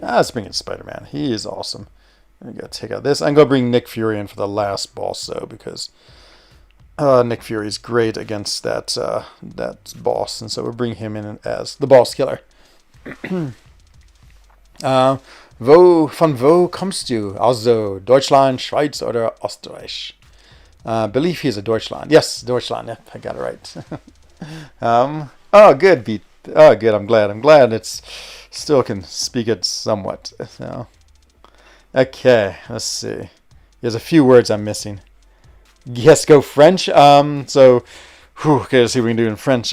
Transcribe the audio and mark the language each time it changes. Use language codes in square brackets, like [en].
[en] Let's bring in Spider-Man. He is awesome. I'm going to take out this. I'm going to bring Nick Fury in for the last boss, though, because Nick Fury is great against that boss, and so we'll bring him in as the boss killer. [de] Von wo kommst du? Also Deutschland, Schweiz oder Österreich? [en] Believe he's a Deutschland. Yes, Deutschland. Yep, I got it right. Good, Beat. Oh, good. I'm glad it's still can speak it somewhat. So, okay, let's see. There's a few words I'm missing. Yes, go French. Okay, let's see what we can do in French.